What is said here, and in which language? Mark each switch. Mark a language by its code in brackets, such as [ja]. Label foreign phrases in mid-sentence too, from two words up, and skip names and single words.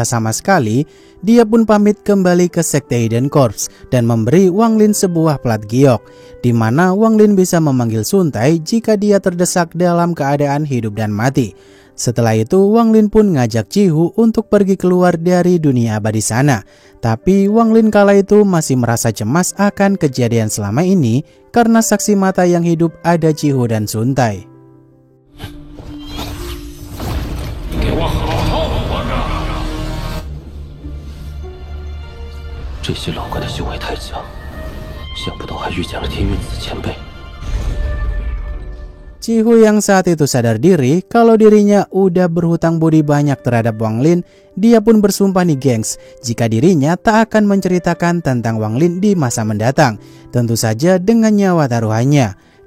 [id] sama sekali, dia pun pamit kembali ke sekte Hidden Corps dan memberi Wang Lin sebuah plat giok, di mana Wang Lin bisa memanggil Sun Tai jika dia terdesak dalam keadaan hidup dan mati. Setelah itu Wang Lin pun ngajak Qihu untuk pergi keluar dari dunia abadi sana. Tapi Wang Lin kala itu masih merasa cemas akan kejadian selama ini karena saksi mata yang hidup ada Qihu dan Sun Tai. [zh] 给我好好活着！这些老怪的修为太强，想不到还遇见了天运子前辈。 [id] Qihu yang saat itu sadar diri kalau dirinya udah berhutang budi banyak terhadap Wang Lin, dia pun bersumpah nih gengs, jika dirinya tak akan menceritakan tentang Wang Lin di masa mendatang, tentu saja dengan nyawa taruhannya.